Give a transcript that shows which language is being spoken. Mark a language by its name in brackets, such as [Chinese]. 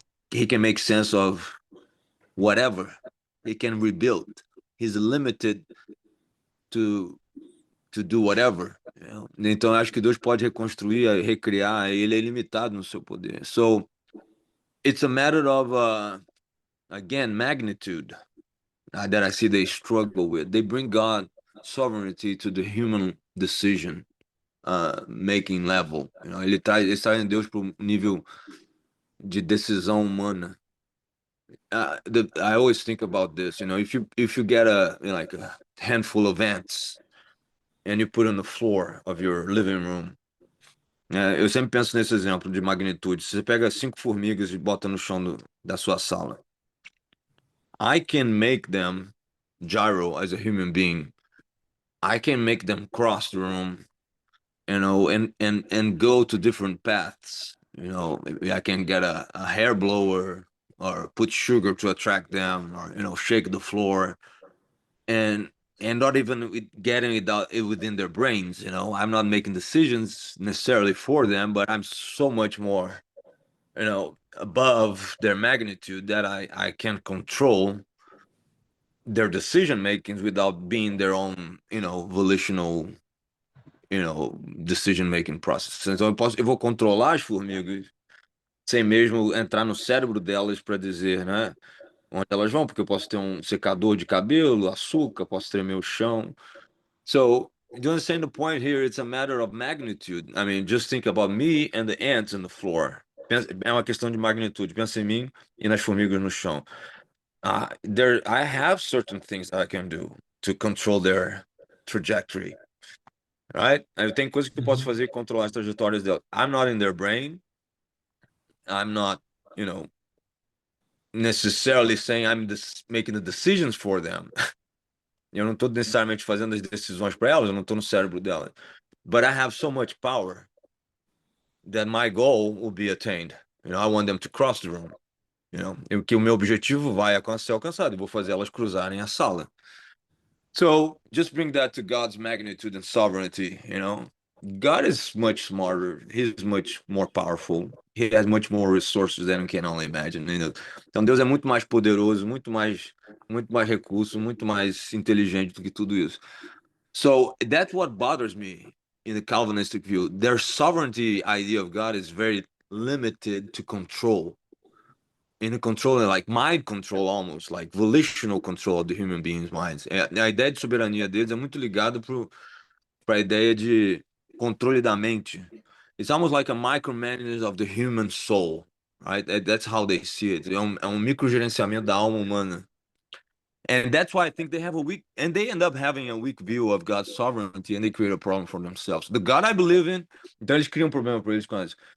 [English] He can make sense of whatever. He can rebuild. He's limited to do whatever. [Portuguese] Então acho que Deus pode reconstruir, recriar. Ele é ilimitado no seu poder. [English] So it's a matter of again magnitude that I see they struggle with. They bring God sovereignty to the human decision making level. [Portuguese] Eles trazem Deus para o nível de decisão humana. [English] I always think about this. If you get like a handful of ants and you put on the floor of your living room. [Portuguese] Eu sempre penso nesse exemplo de magnitude. Você pega 5 formigas e bota no chão da sua sala. [English] I can make them gyro as a human being. I can make them cross the room, and go to different paths. Maybe I can get a hair blower or put sugar to attract them, or shake the floor, and not even getting it within their brains. I'm not making decisions necessarily for them, but I'm so much more above their magnitude that I can control their decision makings without being their own volitional decision making process. [Portuguese] Então eu vou controlar as formigas sem mesmo entrar no cérebro delas para dizer, né, onde elas vão, porque eu posso ter um secador de cabelo, açúcar, posso tremer o chão. [English] So, do you understand the point here? It's a matter of magnitude. I mean, just think about me and the ants in the floor. [Portuguese] É uma questão de magnitude. Pensa em mim e nas formigas no chão. [English] I have certain things that I can do to control their trajectory, right? [Portuguese] Tem coisas que eu posso fazer e controlar as trajetórias delas. [English] I'm not in their brain. I'm not, necessarily saying I'm making the decisions for them. [Portuguese] Eu não estou necessariamente fazendo as decisões para elas, eu não estou no cérebro delas. [English] But I have so much power that my goal will be attained. I want them to cross the room. [Portuguese] Que o meu objetivo vai ser alcançado. Eu vou fazer elas cruzarem a sala. [English] So just bring that to God's magnitude and sovereignty. God is much smarter. He's much more powerful. He has much more resources than we can only imagine. [Portuguese] Então Deus é muito mais poderoso, muito mais recurso, muito mais inteligente do que tudo isso. [English] So that's what bothers me in the Calvinistic view. Their sovereignty idea of God is very limited to control. In control, like mind control almost, like volitional control of the human being's minds. [Portuguese] A ideia de soberania deles é muito ligada para a ideia de controle da mente. [English] It's almost like a micromanagement of the human soul, right? That's how they see it. [Portuguese] É um microgerenciamento da alma humana. [English] And that's why I think they end up having a weak view of God's sovereignty, and they create a problem for themselves. The God I believe in, [Portuguese] então eles criam um problema para eles com isso.